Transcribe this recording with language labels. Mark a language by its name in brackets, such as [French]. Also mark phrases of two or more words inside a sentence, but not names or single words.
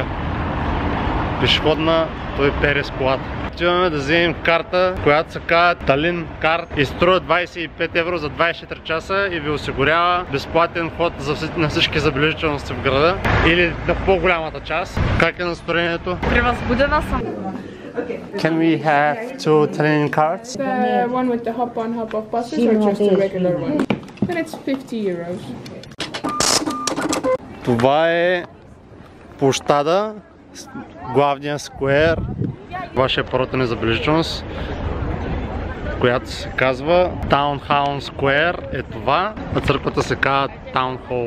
[Bulgarian] Пешеходна, той пере с колата. Отиваме да вземем карта, която се казва Талин карт и струва 25 евро за 24 часа и ви осигурява безплатен ход на всички забележителности в града или на по-голямата част. Как е настроението? Превъзбудена съм. [English] Can we have two Talin cards? The one with the hop-on, hop-off buses or just the regular one? And it's 50 euros. [Bulgarian] Това е площада, главния сквер, вашия първата незабележителност, която се казва Townhouse Square е това, а църквата се казва Town Hall.